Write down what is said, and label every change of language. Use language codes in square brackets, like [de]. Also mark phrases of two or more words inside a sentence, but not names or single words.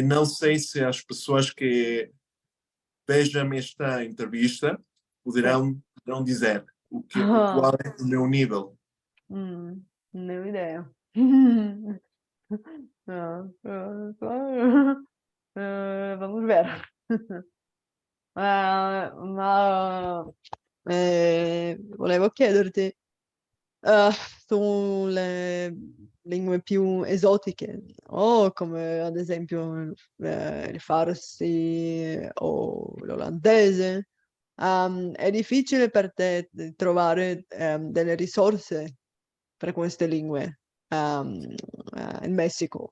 [pt] não sei se as pessoas que vejam esta entrevista Sim. poderão dizer Ah, qual é o meu nível. não ideia. Vamos ver. [it] Ma volevo chiederti, eh, sulle lingue più esotiche, o come ad esempio il farsi o l'olandese, è difficile per te trovare delle risorse per queste lingue in Messico?